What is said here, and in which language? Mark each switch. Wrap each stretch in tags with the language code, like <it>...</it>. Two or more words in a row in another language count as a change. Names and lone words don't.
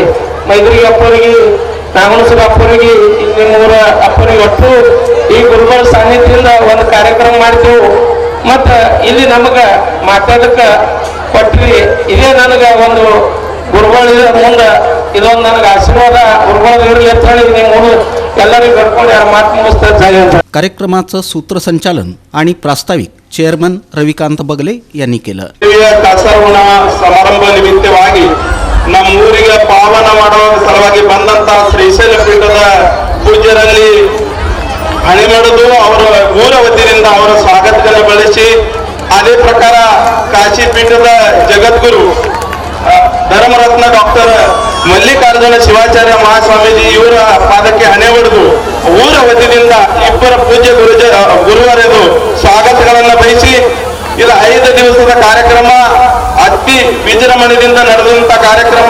<kn>ಮೈದ್ರಿಗೆ ಅಪ್ಪವ್ರಿಗೆ, ನಾಗಣಸುರ ಅಪ್ಪವ್ರಿಗೆ, ಇಲ್ಲಿ ಮೂರ ಅಪ್ಪವ್ರಿಗೆ ಒಟ್ಟು ಈ ಗುರುಗಳ ಸಾನ್ನಿಧ್ಯದಿಂದ ಒಂದು ಕಾರ್ಯಕ್ರಮ ಮಾಡ್ತೇವೆ. ಮತ್ತ ಇಲ್ಲಿ ನಮಗ ಮಾತಾಡಕ್ಕ ಕೊಟ್ರಿ. ಇದೇ ನನಗೆ ಒಂದು ಗುರುಗಳ ಮುಂದೆ ಇದೊಂದು ನನಗೆ ಆಶೀರ್ವಾದ ಗುರುಗಳ ಇರಲಿ ಅಂತ ಹೇಳಿ ನೀವು ಎಲ್ಲರಿಗೂ ಕರ್ಕೊಂಡು ಯಾರು ಮಾತು ಮುಗಿಸ್ತಾ ಜಾಗ.</kn> <mr>कार्यक्रमाचं सूत्रसंचालन आणि प्रास्ताविक चेअरमन रविकांत बगले यांनी केलं.</mr> <kn>ಕಳಸಾರೋಹಣ ಸಮಾರಂಭ ನಿಮಿತ್ತವಾಗಿ ನಮ್ಮ ಊರಿಗೆ ಪಾವನ ಮಾಡುವ ಸಲುವಾಗಿ ಬಂದಂತ ಶ್ರೀಶೈಲ ಪೀಠದ ಪೂಜ್ಯರಲ್ಲಿ ಹಣೆ ಮಾಡುದು ಅವರ ಊರ ವತಿಯಿಂದ ಅವರ ಸ್ವಾಗತವನ್ನು ಬಳಸಿ, ಅದೇ ಪ್ರಕಾರ ಕಾಶಿ ಪೀಠದ ಜಗದ್ಗುರು ಧರ್ಮರತ್ನ ಡಾಕ್ಟರ್ ಮಲ್ಲಿಕಾರ್ಜುನ ಶಿವಾಚಾರ್ಯ ಮಹಾಸ್ವಾಮೀಜಿ ಇವರ ಪಾದಕ್ಕೆ ಹಣೆ ಹೊಡೆದು ಊರ ವತಿಯಿಂದ ಇಬ್ಬರ ಪೂಜ್ಯ ಗುರುವರೆದು ಸ್ವಾಗತಗಳನ್ನು ಬಯಸಿ, ಇದು 5 ದಿವಸದ ಕಾರ್ಯಕ್ರಮ ಅತಿ ವಿಜೃಂಭಣೆಯಿಂದ ನಡೆದಂತ ಕಾರ್ಯಕ್ರಮ.</kn>